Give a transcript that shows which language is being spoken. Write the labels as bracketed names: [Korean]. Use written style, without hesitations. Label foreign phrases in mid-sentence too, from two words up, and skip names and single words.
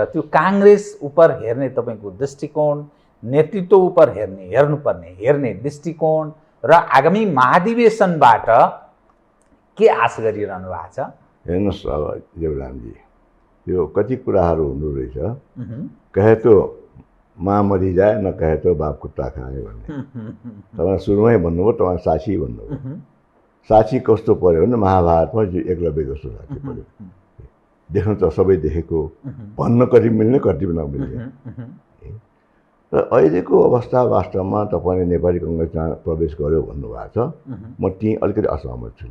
[Nepali] त्यो काङ्ग्रेस उप हेर्ने तपाईँको दृष्टिकोण, नेतृत्व उप हेर्ने दृष्टिकोण र आगामी महाधिवेशनबाट के आश गरिरहनु भएको छ? हेर्नुहोस् अब देवरामजी, यो कति कुराहरू हुँदो रहेछ। [Hindi] कहे तो माँ मरी जाए न कहे तो बाप कुट्टा खाए [Nepali] भन्ने तपाईँ सुरुमै भन्नुभयो। तपाईँ साक्षी भन्नुभयो। साक्षी कस्तो पर्यो भने महाभारतमा एकलव्यको जस्तो साक्षी पर्यो। देख्नु त सबै देखेको, भन्न कति मिल्ने कति नमिल्ने। र अहिलेको अवस्था वास्तवमा तपाईँले नेपाली कङ्ग्रेस जहाँ प्रवेश गर्यो भन्नुभएको छ, म त्यहीँ अलिकति असहमत छु।